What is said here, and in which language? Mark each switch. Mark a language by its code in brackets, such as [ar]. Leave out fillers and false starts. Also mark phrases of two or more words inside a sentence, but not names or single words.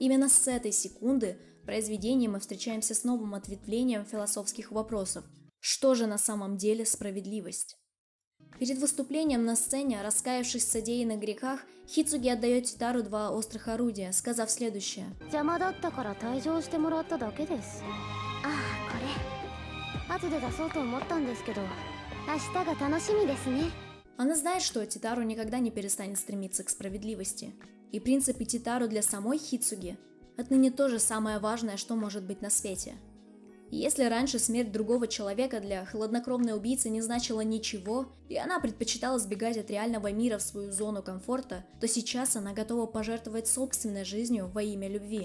[ru] Именно с этой секунды В произведении мы встречаемся с новым ответвлением философских вопросов. Что же на самом деле справедливость? Перед выступлением на сцене, раскаявшись в содеянных грехах, Хицуги отдает Титару 2 острых орудия, сказав следующее. [ja] 邪魔だったから退場してもらっただけです。ああ、これ後で出そうと思ったんですけど、明日が楽しみですね。 [ru] Она знает, что Титару никогда не перестанет стремиться к справедливости. И принципы Титару для самой Хицуги отныне то же самое важное, что может быть на свете. И если раньше смерть другого человека для хладнокровной убийцы не значила ничего, и она предпочитала сбегать от реального мира в свою зону комфорта, то сейчас она готова пожертвовать собственной жизнью во имя любви.